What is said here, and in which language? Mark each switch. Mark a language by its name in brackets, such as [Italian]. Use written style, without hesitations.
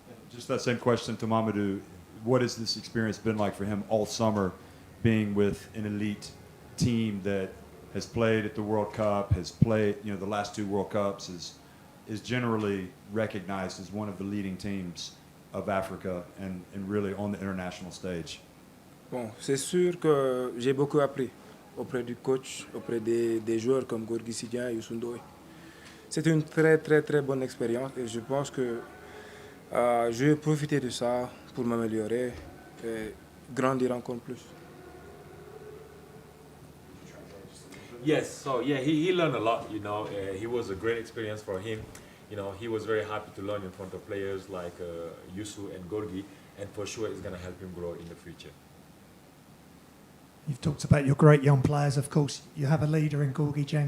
[English] Just that same question to Mamadou. What has this experience been like for him all summer, being with an elite team that has played at the World Cup, has played, you know, the last 2 World Cups, is generally recognized as one of the leading teams of Africa and really on the international stage? [French] Bon, c'est sûr que j'ai beaucoup appris auprès du coach, auprès des joueurs comme Gorgui Sidian et Youssou Ndoye. C'est une très, très, très bonne expérience et je pense que je vais profiter de ça pour m'améliorer et grandir encore plus. [English] Yes, so yeah, he learned a lot, you know. He was a great experience for him. You know, he was very happy to learn in front of players like Youssou and Gorgui, and for sure it's going to help him grow in the future. You've talked about your great young players. Of course, you have a leader in Gorgui Jan.